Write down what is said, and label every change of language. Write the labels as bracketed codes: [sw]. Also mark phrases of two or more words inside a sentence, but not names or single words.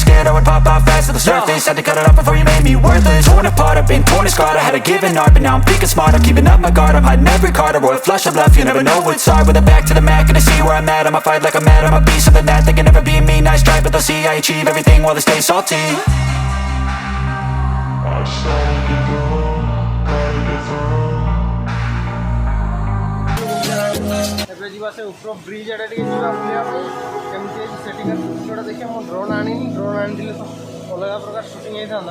[en] Scared I would pop off fast to the surface. Had to cut it off before you made me worthless. Torn apart, I've been torn and scarred. I had a given art, but now I'm thinking smart. I'm keeping up my guard, I'm hiding every card. A royal flush of love, you never know what's hard. With a back to the mat, gonna see where I'm at. I'ma fight like I'm mad, I'ma be something that they can never be me. Nice try, but they'll see I achieve everything while they stay salty. [or] ଏବେ ଯିବା ସେ ଉପର ବ୍ରିଜ୍ ଆଡ଼େ ଟିକେ ଯିବା ବୁଲିବା ପାଇଁ କେମିତି ହେଇଛି ସେଠିକାର ଦୃଶ୍ୟଟା ଦେଖିବା। ମୁଁ ଡ୍ରୋନ୍ ଆଣିନି, ଡ୍ରୋନ୍ ଆଣିଥିଲେ ତ ଅଲଗା ପ୍ରକାର ସୁଟିଂ ହେଇଥାନ୍ତା।